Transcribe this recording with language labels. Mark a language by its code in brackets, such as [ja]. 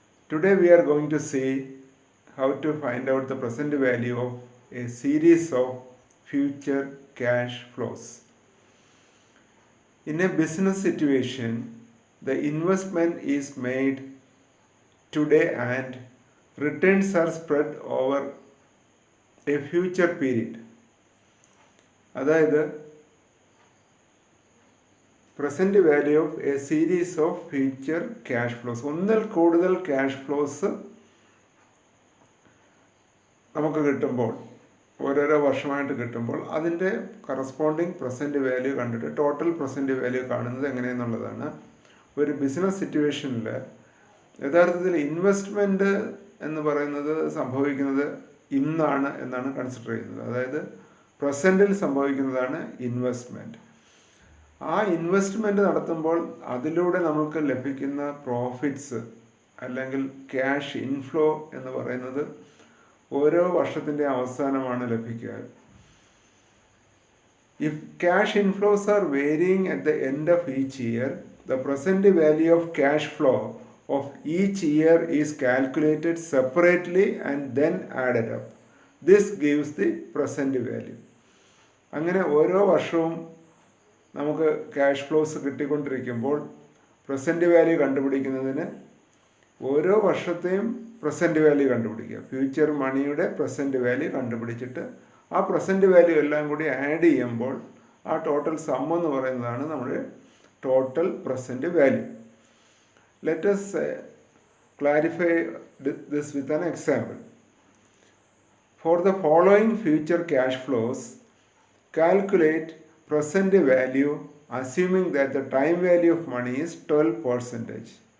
[en] Today we are going to see how to find out the present value of a series of future cash flows. In a business situation, the investment is made today and returns are spread over a future period. [ml] അതായത് present value of A series of future cash flows, ഒന്നിൽ കൂടുതൽ cash flows നമുക്ക് കിട്ടുമ്പോൾ, ഓരോരോ വർഷമായിട്ട് കിട്ടുമ്പോൾ അതിൻ്റെ corresponding present value കണ്ടിട്ട് ടോട്ടൽ പ്രസൻറ്റ് വാല്യൂ കാണുന്നത് എങ്ങനെയെന്നുള്ളതാണ്. ഒരു ബിസിനസ് സിറ്റുവേഷനിൽ യഥാർത്ഥത്തിൽ ഇൻവെസ്റ്റ്മെൻറ്റ് എന്ന് പറയുന്നത് സംഭവിക്കുന്നത് ഇന്നാണ് എന്നാണ് കൺസിഡർ ചെയ്യുന്നത്. അതായത് പ്രസൻറ്റിൽ സംഭവിക്കുന്നതാണ് ഇൻവെസ്റ്റ്മെൻറ്റ്. ആ ഇൻവെസ്റ്റ്മെൻറ്റ് നടത്തുമ്പോൾ അതിലൂടെ നമുക്ക് ലഭിക്കുന്ന പ്രോഫിറ്റ്സ് അല്ലെങ്കിൽ ക്യാഷ് ഇൻഫ്ലോ എന്ന് പറയുന്നത് ഓരോ വർഷത്തിൻ്റെ അവസാനമാണ് ലഭിക്കുക. [en] If cash inflows are varying at the end of each year, the present value of cash flow of each year is calculated separately and then added up. This gives the present value. [ml] അങ്ങനെ ഓരോ വർഷവും നമുക്ക് cash flows കിട്ടിക്കൊണ്ടിരിക്കുമ്പോൾ present value കണ്ടുപിടിക്കുന്നതിന് ഓരോ വർഷത്തെയും present value കണ്ടുപിടിക്കുക. Future മണിയുടെ present value കണ്ടുപിടിച്ചിട്ട് ആ present value എല്ലാം കൂടി ആഡ് ചെയ്യുമ്പോൾ ആ ടോട്ടൽ സം എന്ന് പറയുന്നതാണ് നമ്മുടെ total present value. [en] Let us clarify this with an example. For the following future cash flows, calculate present value assuming that the time value of money is 12%.